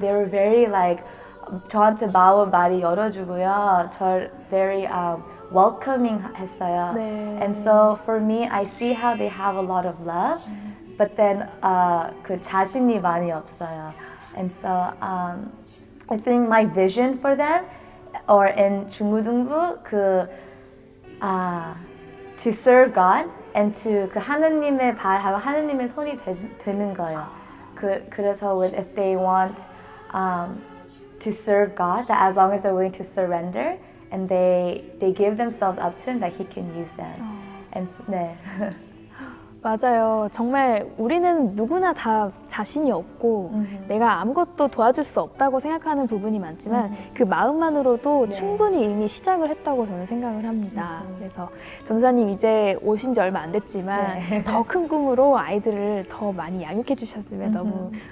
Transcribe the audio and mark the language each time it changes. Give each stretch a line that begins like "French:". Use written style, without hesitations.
English: They were very like
Korean: 저한테 마음을 많이 열어주고요. 저
English: very welcoming
Korean: 했어요. 네.
English: And so for me, I see how they have a lot of love, but then
Korean: 그 자신이 많이 없어요.
English: And so I think my vision for them, or in 중고등부, to serve God and to
Korean: 그 하느님의 발하고 하느님의 손이 되는 거예요. 그래서
English: if they want to serve God, that as long as they're willing to surrender and they give themselves up to Him, that He can use them. And
Korean: 네. 맞아요. 정말 우리는 누구나 다 자신이 없고 내가 아무것도 도와줄 수 없다고 생각하는 부분이 많지만 그 마음만으로도 충분히 이미 시작을 했다고 저는 생각을 합니다. 그래서 전도사님 이제 오신 지 얼마 안 됐지만 더 큰 꿈으로 아이들을 더 많이 양육해 주셨으면 너무